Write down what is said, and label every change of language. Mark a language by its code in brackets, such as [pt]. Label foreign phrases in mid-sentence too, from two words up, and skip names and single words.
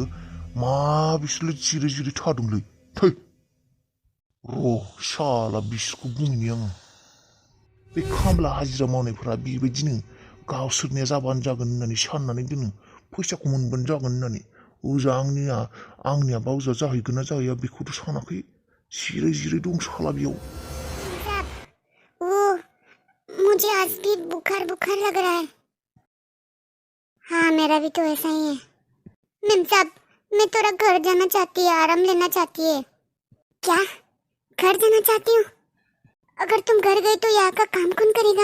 [brx] मा बिसोरलाय जिराय जिराय थादोंलै। थै र' साला बिसोरखौ बुंनि आङो। बे खामला हाजिरा मावनायफोरा बेबायदिनो गावसोरनिया जाबानो जागोन होननानै साननानै दोनो। फैसाखौ मोनबानो जागोन होननानै। ओजा आंनिया बावजा जाहैगोन ना जाहैया बेखौथ' सानाखै। जिराय जिराय दं साला बेयाव। [hi] मुझे आज भी बुखार लग रहा है। हाँ मेरा भी तो ऐसा ही है। मेम साहब मैं थोड़ा घर जाना चाहती है। आराम लेना चाहती है। क्या घर जाना चाहती हूँ? अगर तुम घर गई तो यहाँ का काम कौन करेगा?